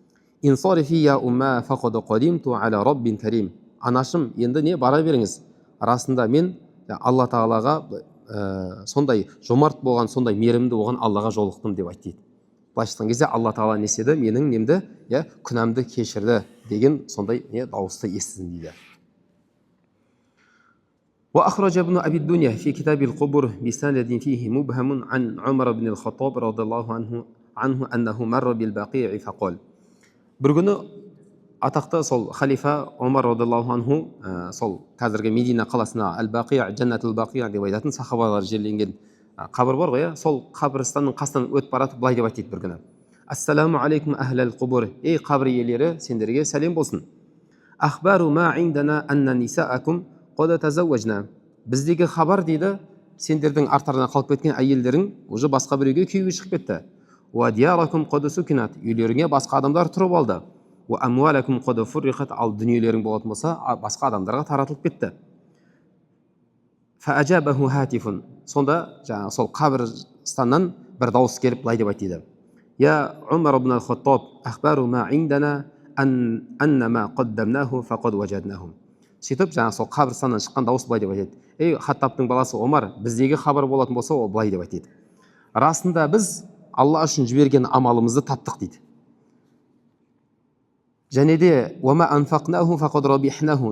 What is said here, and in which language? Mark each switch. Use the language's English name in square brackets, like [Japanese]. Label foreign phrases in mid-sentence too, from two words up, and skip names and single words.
[Kazakh] Анашым, енді не бара беріңіз. Расында мен Алла Тағалаға сондай жомарт болған, сондай мейірімді болған Аллаға жолықтым деп айтты дейді. Былайша айтқан кезде Алла Тағала не істеді? Менің немді, күнәмді кешірді деген сондай дауысты естідім дейді. [Arabic] وأخرج ابن أبي الدنيا في كتاب القبور بسند فيه مبهم عن عمر بن الخطاب رضي الله عنه أنه مر بالبقيع فقال. [Kazakh] Bir күні атақты сол халифа Омар [Arabic] رضي الله عنه [Kazakh] сол қазіргі Медина қаласына Әл-Бақия, Джаннат-ул-Бақия деп айтатын сахабалар жерленген қабір бар ғой, сол қабірстанның қасынан өтіп баратып былай деп айтты бір күні. [Arabic] السلام عليكم أهل القبور. [Kazakh] Ей қабір иелері, сендерге сәлем болсын. [Arabic] أخبار ما عندنا أن نساءكم قد تزوجن. [Kazakh] Біздегі хабар дейді, сендердің арттарынан қалып кеткен әйелдерің уже басқа бір үйге күйеуге шығып кетті. [Arabic] ودياركم قد سكنت. [Kazakh] Үйлеріңе басқа адамдар тұрып алды. [Arabic] وأموالكم قد فرقت. [Kazakh] Ал дүниелерің болатын болса басқа адамдарға таратылып кетті. [Arabic] فأجابه هاتف. [Kazakh] Сонда жаңағы сол қабірстаннан бір дауыс келіп былай деп айтты. [Arabic] يا عمر بن الخطاب، أخبار ما عندنا أن ما قدمناه فقد وجدناه. [Kazakh] Сөйтіп жаңағы сол қабірстаннан шыққан дауыс былай деп айтады. Ей Хаттабтың баласы Омар, біздегі хабар болатын болса, ол былай деп айтады. Расында біз Алла үшін жіберген амалымызды таптық дейді. Және де [Arabic] وما أنفقناه فقد ربحناه.